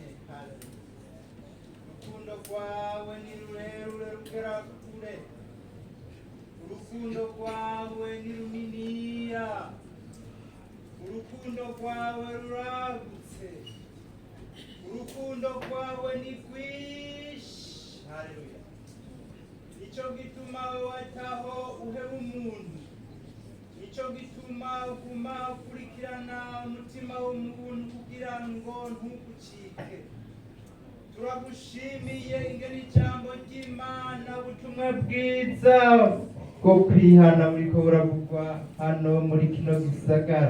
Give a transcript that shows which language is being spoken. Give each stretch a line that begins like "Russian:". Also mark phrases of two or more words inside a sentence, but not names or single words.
Rundi: urukundo rwawe ni rurerure rugera kure, urukundo rwawe ni runiniya, urukundo rwawe ruragutse, urukundo rwawe ni rwinshi. Haleluya. Nicyo gituma wataho uheba umuntu, nicyo gituma uguma ukurikirana umutima w'umuntu kugira ngo ntugucike. Turagushimiye ingene ijambo ry'Imana ubutumwa bwiza bwo kwihana buriko buravugwa hano muri kino gisagara.